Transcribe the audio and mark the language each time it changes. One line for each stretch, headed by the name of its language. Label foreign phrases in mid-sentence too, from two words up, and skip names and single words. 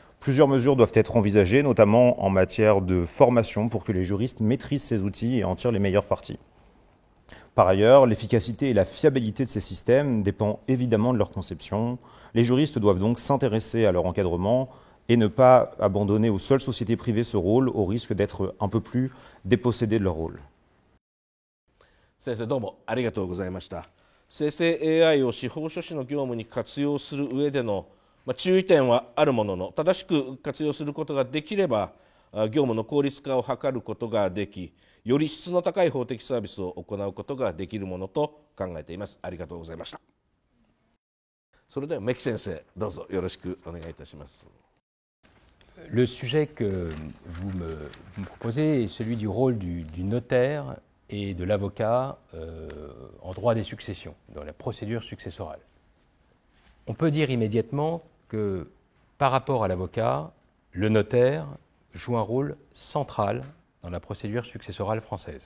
French: Plusieurs mesures doivent être envisagées, notamment en matière de formation pour que les juristes maîtrisent ces outils et en tirent les meilleurs partis. Par ailleurs, l'efficacité et la fiabilité de ces systèmes dépendent évidemment de leur conception. Les juristes doivent donc s'intéresser à leur encadrement et ne pas abandonner aux seules sociétés privées ce rôle, au risque d'être un peu plus dépossédés de leur rôle.
Japanese: 先生どうもありがとうございました。生成 AI を司法書士の業務に活用する上での、注意点はあるものの、正しく活用することができれば業務の効率化を図ることができ、より質の高い法的サービスを行うことができるものと考えています。ありがとうございました。それではメキ先生、どうぞよろしくお願いいたします。
French: Le sujet que vous me proposez est celui du rôle du notaire et de l'avocat en droit des successions, dans la procédure successorale. On peut dire immédiatement que par rapport à l'avocat, le notaire joue un rôle central dans la procédure successorale française.